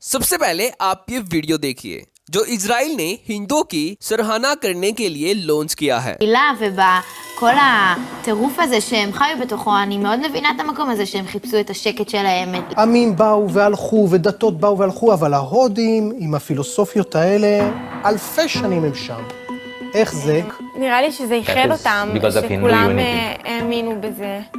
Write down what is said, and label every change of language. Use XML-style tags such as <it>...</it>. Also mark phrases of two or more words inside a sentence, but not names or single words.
<hi>सबसे पहले आप ये वीडियो देखिए जो इजराइल ने हिंदुओं की सराहना करने के लिए लॉन्च किया है।</hi> <he>ובכל הטירוף הזה שהם חיו בתוכו, אני מאוד מבינה את המקום הזה שהם חיפשו את השקט שלהם. עמים באו והלכו ודתות באו והלכו, אבל ההודים עם הפילוסופיות האלה, אלפי שנים הם שם. איך זה? נראה לי שזה איחד אותם, שכולם האמינו בזה.</he>